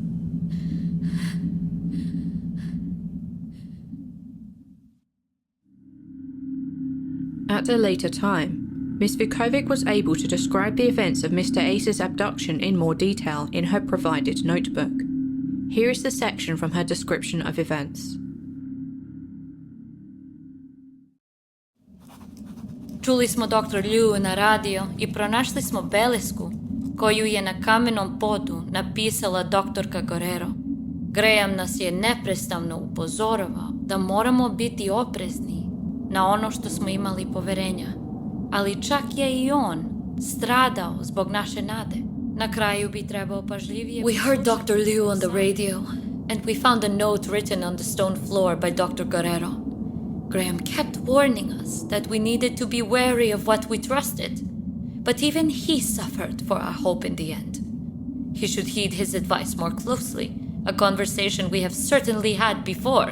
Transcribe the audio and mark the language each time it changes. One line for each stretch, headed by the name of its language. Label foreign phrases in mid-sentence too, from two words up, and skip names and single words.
English: At a later time, Miss Vuković was able to describe the events of Mr. Ace's abduction in more detail in her provided notebook. Here is the section from her description of events.
Serbian: Čuli smo Dr. Liu na radio I pronašli smo belesku koju je na kamenom podu napisala doktorka Guerrero. Graham nas je neprestano upozoravao da moramo biti oprezni na ono što smo imali poverenja. Ali čak je I on stradao zbog naše nade. Na kraju bi trebao pažljivije...
English: We heard Dr. Liu on the radio, and we found a note written on the stone floor by Dr. Guerrero. Graham kept warning us that we needed to be wary of what we trusted. But even he suffered for our hope in the end. He should heed his advice more closely, a conversation we have certainly had before.